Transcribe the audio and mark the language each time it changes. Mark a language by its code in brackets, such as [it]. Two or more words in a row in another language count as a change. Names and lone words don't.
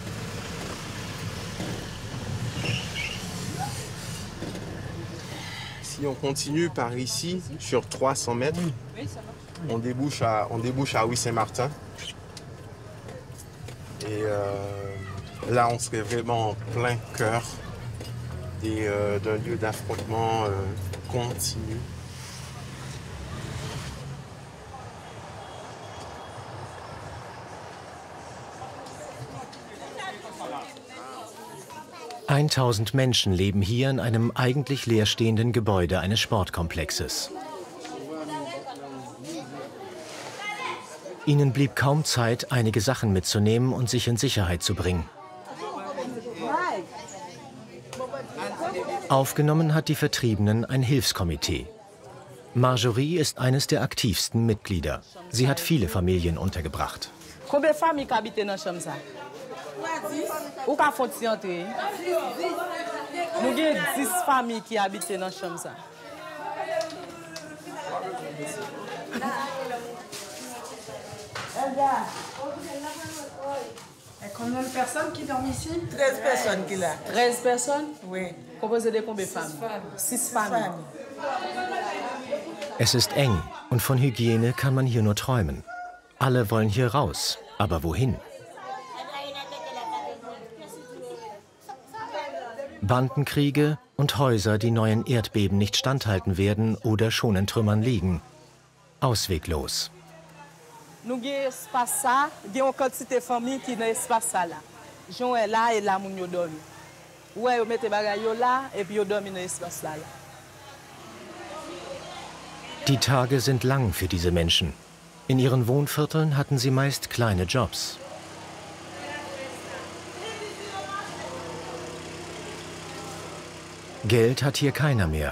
[fr] Si on continue par ici, sur 300 mètres, on débouche à Ouy-Saint-Martin. Et là, on serait vraiment en plein cœur d'un lieu d'affrontement continu. [de] Eintausend Menschen leben hier in einem eigentlich leerstehenden Gebäude eines Sportkomplexes. Ihnen blieb kaum Zeit, einige Sachen mitzunehmen und sich in Sicherheit zu bringen. Aufgenommen hat die Vertriebenen ein Hilfskomitee. Marjorie ist eines der aktivsten Mitglieder. Sie hat viele Familien untergebracht. [fr] Combien de familles habitent dans la chambre? Où qu'a faut-il entrer? Nous avons 10 familles qui habitent dans la chambre. Et combien de personnes qui dorment ici? 13 personnes qui là. 13 personnes? Oui. Composé de combien de femmes? 6 familles. [de] Es ist eng und von Hygiene kann man hier nur träumen. Alle wollen hier raus, aber wohin? Bandenkriege und Häuser, die neuen Erdbeben nicht standhalten werden oder schon in Trümmern liegen. Ausweglos. [fr] Nous avons un espace, nous avons une quantité de familles qui dans l'espace là. Jean est là et là, nous dormons. Ouais, vous mettez les bagages là et puis vous dormez dans l'espace là. [de] Die Tage sind lang für diese Menschen. In ihren Wohnvierteln hatten sie meist kleine Jobs. Geld hat hier keiner mehr.